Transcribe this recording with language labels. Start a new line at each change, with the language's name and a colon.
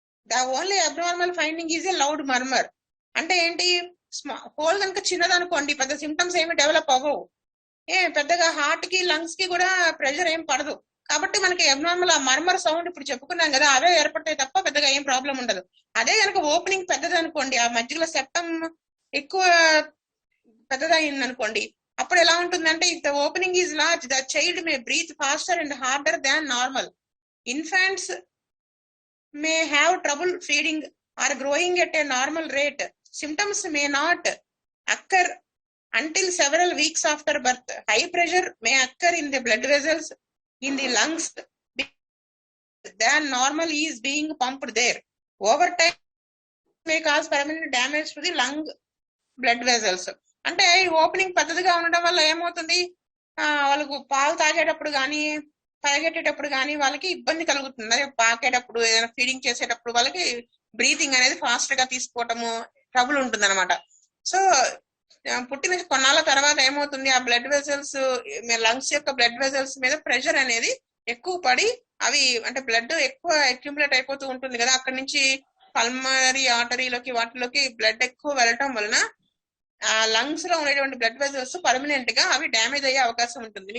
English: The only abnormal finding is a loud murmur.
Telugu: అంటే ఏంటి, whole కనుక చిన్నదనుకోండి పెద్ద సిమ్టమ్స్ ఏమి డెవలప్ అవ్వవు, పెద్దగా హార్ట్ కి లంగ్స్ కి కూడా ప్రెషర్ ఏం పడదు. కాబట్టి మనకి అబ్నార్మల్ ఆ మర్మర్ సౌండ్ ఇప్పుడు చెప్పుకున్నాం కదా, అవే ఏర్పడతాయి తప్ప పెద్దగా ఏం ప్రాబ్లం ఉండదు. అదే కనుక ఓపెనింగ్ పెద్దది అనుకోండి, ఆ మధ్యలో సెప్టమ్ ఎక్కువ పెద్దదైంది అనుకోండి, అప్పుడు ఎలా ఉంటుందంటే
English: If the opening is large the child may breathe faster and harder than normal. Infants may have trouble feeding or growing at a normal rate. Symptoms may not occur until several weeks after birth. High pressure may occur in the blood vessels in the lungs than normal is being pumped there. Over time may cause permanent damage to the lung blood vessels.
Telugu: అంటే ఈ opening పెద్దదిగా ఉండడం వల్ల ఏమవుతుంది, వాళ్ళకు పాలు తాగేటప్పుడు కానీ పరిగెట్టేటప్పుడు కానీ వాళ్ళకి ఇబ్బంది కలుగుతుంది. అదే పాకేటప్పుడు ఏదైనా ఫీడింగ్ చేసేటప్పుడు వాళ్ళకి బ్రీతింగ్ అనేది ఫాస్ట్ గా తీసుకోవటము ట్రబుల్ ఉంటుంది అనమాట. సో పుట్టిన కొన్నాళ్ళ తర్వాత ఏమవుతుంది, ఆ బ్లడ్ వెజల్స్ లంగ్స్ యొక్క బ్లడ్ వెజల్స్ మీద ప్రెషర్ అనేది ఎక్కువ పడి అవి అంటే బ్లడ్ ఎక్కువ అక్యుములేట్ అయిపోతూ ఉంటుంది కదా, అక్కడి నుంచి పల్మనరీ ఆర్టరీలోకి వాటిలోకి బ్లడ్ ఎక్కువ వెళ్ళటం వలన ఆ లంగ్స్ లో ఉండేటువంటి బ్లడ్ వెజల్స్ పర్మనెంట్ గా అవి డ్యామేజ్ అయ్యే అవకాశం ఉంటుంది.